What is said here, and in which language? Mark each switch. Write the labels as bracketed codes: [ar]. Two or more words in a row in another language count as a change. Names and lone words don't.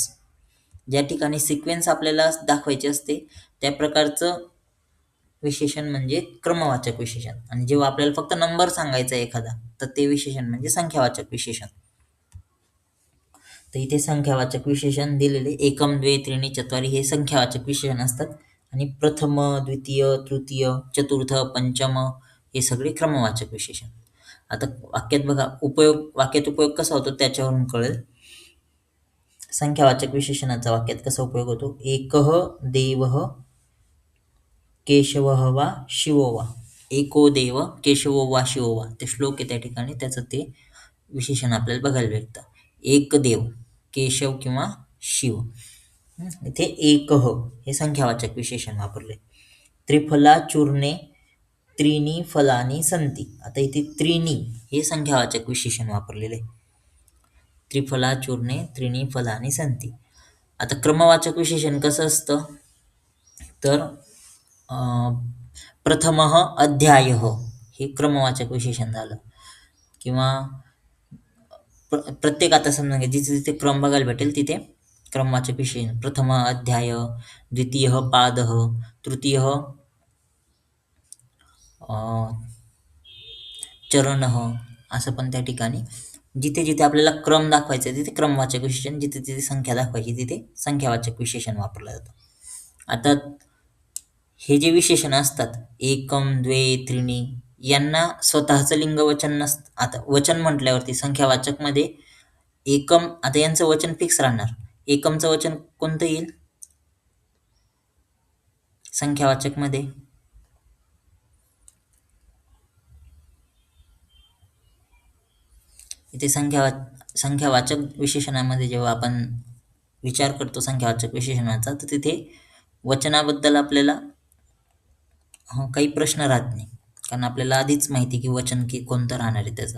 [mr] ज्या ठिकाणी सिक्वेन्स आपल्याला दाखवायची असते त्या प्रकारचं विशेषण म्हणजे क्रमवाचक विशेषण, आणि जेव्हा आपल्याला फक्त नंबर सांगायचा आहे एखादा, तर ते विशेषण म्हणजे संख्यावाचक विशेषण. तर इथे संख्यावाचक विशेषण दिलेले [sa] एकम, द्वे, त्रीणी, चत्वारी [mr] हे संख्यावाचक विशेषण असतात, आणि प्रथम, द्वितीय, तृतीय, चतुर्थ, पंचम हे सगळे क्रमवाचक विशेषण. आता वाक्यात बघा, वाक्यात उपयोग कसा होतो त्याच्यावरून कळेल. संख्यावाचक विशेषणाचा वाक्यात कसा उपयोग होतो, [sa] एकः देवः केशवः वा शिवो वा. एको देव केशवो वा शिवो वा, [mr] ते श्लोक आहे त्या ठिकाणी, त्याचं ते विशेषण आपल्याला बघायला भेटतं. एक देव, केशव किंवा शिव. इथे एकः हे संख्यावाचक विशेषण वापरले. [sa] त्रिफला चूर्णे त्रीणी फलानी संती. [mr] आता इथे त्रीणी हे संख्यावाचक विशेषण वापरलेले. [sa] त्रिफला चूर्णे त्रीणी फलानी संती. [mr] आता क्रमवाचक विशेषण कसं असतं, तर [sa] प्रथमः अध्यायः [mr] हे क्रमवाचक विशेषण झालं. किंवा प्रत्येक, आता समजा जिथे जिथे क्रम बघायला भेटेल तिथे क्रमवाचक विशेषण. [sa] प्रथम अध्याय, द्वितीय पादः, तृतीय चरणः, [mr] असं पण त्या ठिकाणी जिथे जिथे आपल्याला क्रम दाखवायचा तिथे क्रमवाचक विशेषण, जिथे जिथे संख्या दाखवायची तिथे संख्यावाचक विशेषण वापरलं जातं. आता हे जे विशेषण असतात [sa] एकम, द्वे, त्रीणी, [mr] यांना स्वतःचं लिंग वचन नसतं. आता वचन म्हटल्यावरती संख्यावाचक मध्ये एकम, आता यांचं वचन फिक्स राहणार. एकमचं वचन कोणतं येईल संख्यावाचक मध्ये, इथे संख्यावाचक विशेषणामध्ये जेव्हा आपण विचार करतो संख्यावाचक विशेषणाचा, तर तिथे वचनाबद्दल आपल्याला काही प्रश्न राहत नाही, कारण आपल्याला आधीच माहिती की वचन की कोणतं राहणार आहे त्याचा.